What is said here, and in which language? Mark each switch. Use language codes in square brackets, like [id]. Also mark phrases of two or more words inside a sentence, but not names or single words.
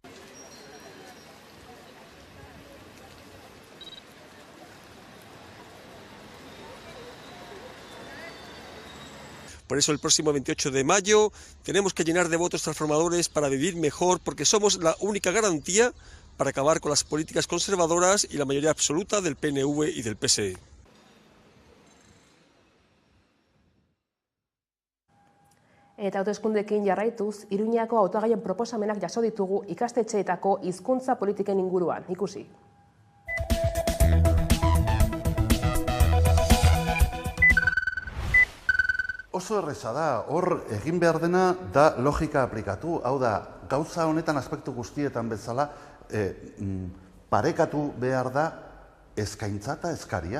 [es] Por eso el próximo 28 de mayo tenemos que llenar de votos transformadores para vivir mejor, porque somos la única garantía para acabar con las políticas conservadoras y la mayoría absoluta del PNV y del PSE. [eu] Eta hauteskundeekin jarraituz, Iruñako hautagaien proposamenak jaso ditugu ikastetxeetako hizkuntza politiken inguruan. Ikusi. Oso erreza da, hor egin behar dena da logika aplikatu, hau da, gauza honetan aspektu guztietan bezala, parekatu behar da eskaintza eta eskaria.